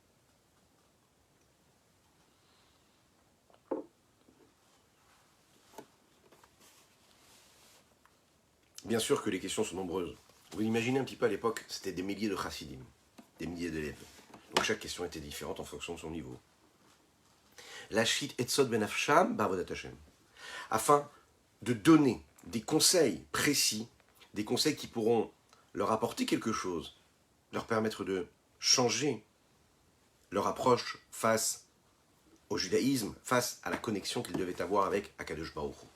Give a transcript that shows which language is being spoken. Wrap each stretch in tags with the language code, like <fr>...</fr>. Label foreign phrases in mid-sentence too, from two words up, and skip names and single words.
<fr>Bien sûr que les questions sont nombreuses. Vous imaginez un petit peu à l'époque, c'était des milliers de chassidim, des milliers d'élèves. Donc chaque question était différente en fonction de son niveau.</fr> <he>לתת עצות בנפשם בעבודת השם.</he> <fr>Afin de donner des conseils précis, des conseils qui pourront leur apporter quelque chose, leur permettre de changer leur approche face au judaïsme, face à la connexion qu'ils devaient avoir avec</fr> <he>הקדוש ברוך הוא.</he>